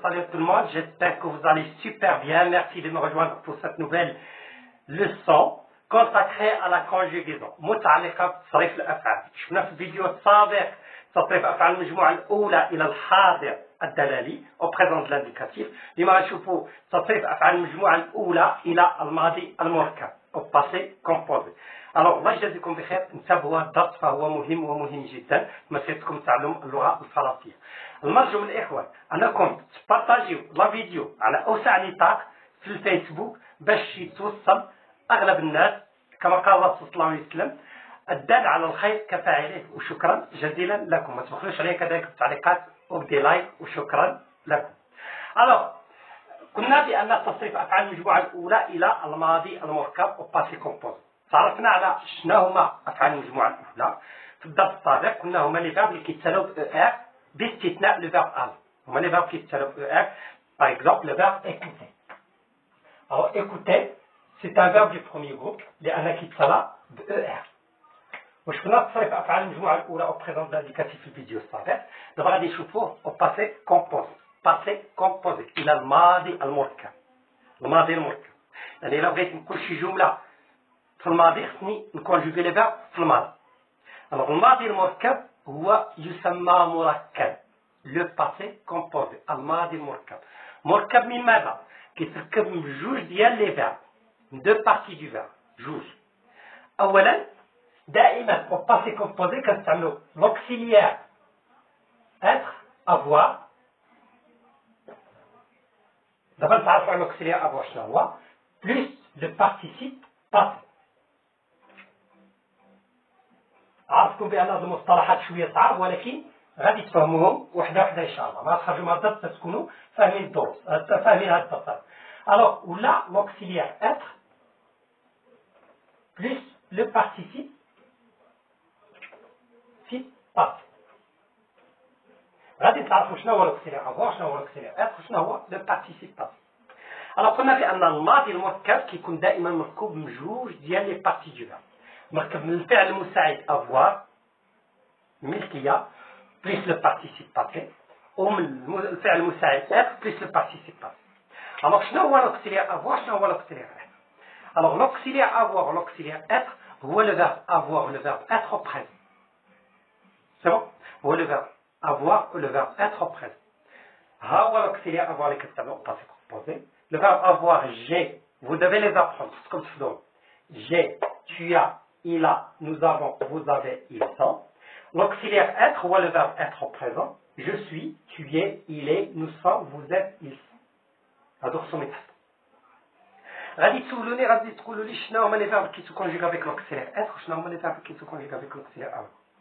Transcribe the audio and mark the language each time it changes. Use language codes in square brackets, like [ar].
[fr] Salut tout le monde, j'espère que vous allez super bien. Merci de me rejoindre pour cette nouvelle leçon consacrée à la conjugaison [ar] متعلقة بتصريف الأفعال. شفنا في الفيديو السابق تصريف أفعال المجموعة الأولى إلى الحاضر الدلالي [fr] au présent de l'indicatif. [ar] اليوم غنشوفوا تصريف أفعال المجموعة الأولى إلى الماضي المركب [fr] au passé composé. [ar] Alors الله يجازيكم بخير، انتبهوا الدرس فهو مهم ومهم جدا مسيرتكم تعلم اللغة الفرنسية. المرجو من الإخوان أنكم تبارطاجيو لا فيديو على أوسع نطاق في الفيسبوك باش يتوصل أغلب الناس كما قال الله صلى الله عليه وسلم الدال على الخير كفاعله. وشكرا جزيلا لكم، ما تبخلوش عليا كذلك التعليقات وبدي لايك وشكرا لكم. Alors قلنا بأن تصريف أفعال المجموعة الأولى إلى الماضي المركب [fr] au passé composé. [ar] تعرفنا على شنو هما أفعال المجموعة الأولى في الدرس السابق. قلنا هما لي فيرب اللي كيتسالوا ب ER باستثناء لو فيرب أل. هما لي فيرب كيتسالوا ب ER. [fr] Par exemple le verbe écouter. Alors écouter c'est un verbe du premier groupe [ar] لأن كيتسالى ب ER. واش كنا تصريف أفعال المجموعة الأولى [fr] au présent de l'indicatif [ar] في الفيديو السابق. دابا غادي نشوفوه [fr] au passé composé. passé composé [ar] إلى الماضي المركب. الماضي المركب يعني إلا بغيت نقول شي جملة في الماضي خصني نكونجوغي لي فيرب في الماضي. alors الماضي المركب هو يسمى مركب لو باسي كومبوزي. الماضي المركب مركب من ماذا؟ كيتركب من جوج ديال لي فيرب، من دو بارتي دو فيرب، جوج. اولا دائما [fr] au passé composé [ar] كنستعملوا [fr] l'auxiliaire être avoir. [ar] دابا نتعرفوا على [fr] l'auxiliaire avoir [ar] شنو هو [fr] plus le participe passé. [ar] عرفتكم بأن هذه المصطلحات شوية صعب ولكن غادي تفهموهم وحده وحده إن شاء الله. ما تخرجوا من الدرس تكونوا فاهمين الدروس، فاهمين هذا التصرف. [fr] alors [ar] ولا [fr] l'auxiliaire être plus le participe passé. [ar] غادي تعرفوا شنو هو [fr] l'auxiliaire avoir، [ar] شنو هو [fr] l'auxiliaire être، [ar] وشنو هو [fr] le participe passé. [ar] alors قلنا بأن الماضي المركب كيكون دائما مركوب من جوج ديال لي بارتي دو فيرب. مركب من الفعل المساعد avoir ملكية بليس لو بارتيسيب باسي، ومن الفعل المساعد être بليس لو بارتيسيب باسي. [fr] alors [ar] شنو هو [fr] l'auxiliaire avoir، شنو هو l'auxiliaire être. alors l'auxiliaire avoir و l'auxiliaire être هو le verbe avoir و le verbe être au présent. c'est bon، هو le verbe avoir و le verbe être au présent. [ar] ها هو [fr] l'auxiliaire avoir [ar] اللي كتستعملو [fr] au passé composé. le verbe avoir j'ai vous devez les apprendre [ar] خصكم تحفظوهم. [fr] j'ai, tu as, il a, nous avons, vous avez, ils sont. L'auxiliaire être ou le verbe être au présent. Je suis, tu es, il est, nous sommes, vous êtes, ils sont. [ar] هادو خصهم يتحفظوا. غادي تسولوني غادي تقولوا لي شنو هما لي فيرب كي تكونجيغ افيك [fr] l'auxiliaire être [ar] وشنو هما لي فيرب كي تكونجيغ افيك [fr] l'auxiliaire avoir.